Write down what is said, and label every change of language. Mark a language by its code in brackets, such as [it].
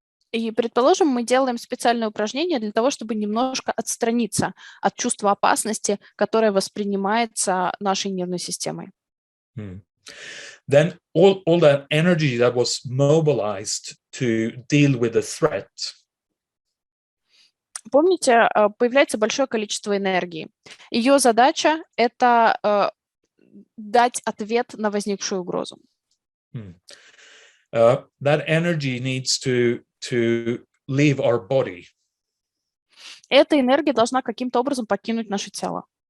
[ru] И, предположим, мы делаем специальное упражнение для того, чтобы немножко отстраниться от чувства опасности, которое воспринимается нашей нервной системой. [en] Then all that energy that was mobilized to deal with the threat. [ru] Помните, появляется большое количество энергии. Ее задача – это дать ответ на возникшую угрозу. [en] That energy needs to leave our body. [ru] Эта энергия должна каким-то образом покинуть наше тело.